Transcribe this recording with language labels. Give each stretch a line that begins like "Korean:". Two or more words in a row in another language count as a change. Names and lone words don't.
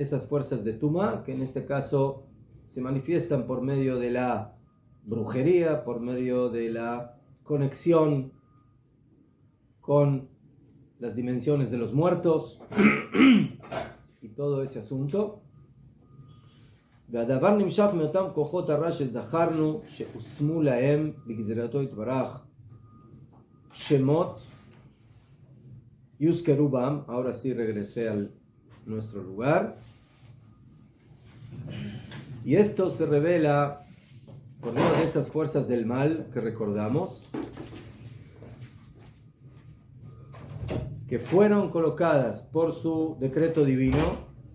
Spanish: esas fuerzas de Tumá, que en este caso se manifiestan por medio de la brujería, por medio de la conexión con las dimensiones de los muertos y todo ese asunto.
Hebrew: והדבר נמשך מאותם כוחות הרע שזכרנו שהושמו להם בגזירתו יתברך שמות יוזכרו בם.
Spanish: Ahora sí regresé a nuestro lugar, y esto se revela por medio de esas fuerzas del mal que recordamos, que fueron colocadas por su decreto divino,